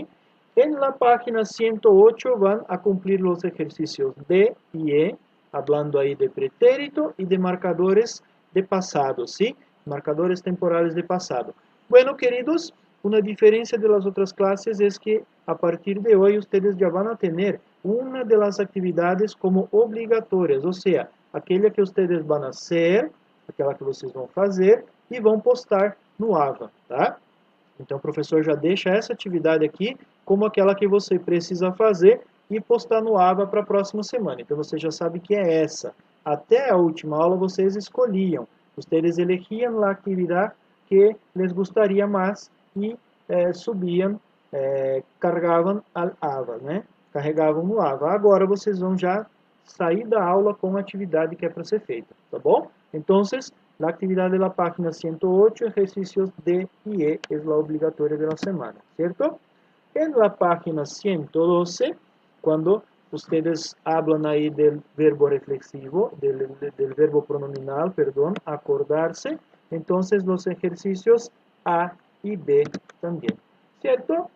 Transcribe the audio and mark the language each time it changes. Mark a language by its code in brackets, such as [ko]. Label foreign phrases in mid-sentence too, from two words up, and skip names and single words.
[es] En la página 108 van a cumplir los ejercicios D y E, hablando ahí de pretérito y de marcadores de pasado, ¿sí? Marcadores temporales de pasado. Bueno, queridos, una diferencia de las otras clases es que a partir de hoy ustedes ya van a tener una de las actividades como obrigatorias, o sea, aquella que ustedes van a hacer, [pt] aquela que vocês vão fazer e vão postar no AVA, tá? Então, o professor já deixa essa atividade aqui como aquela que você precisa fazer e postar no AVA para a próxima semana. Então, você já sabe que é essa. Até a última aula, vocês escolhiam. Ustedes elegiam a atividade que [es] les gustaría [pt] mais e subiam, carregavam al AVA, né? Carregavam no AVA. Agora, vocês vão já sair da aula com a atividade que é para ser feita, tá bom? Então, [es] la actividad de la página 108, ejercicios D y E, es la obligatoria de la semana, ¿cierto? En la página 112, cuando ustedes hablan ahí del verbo reflexivo, del verbo pronominal, perdón, acordarse, entonces los ejercicios A y B también, ¿cierto?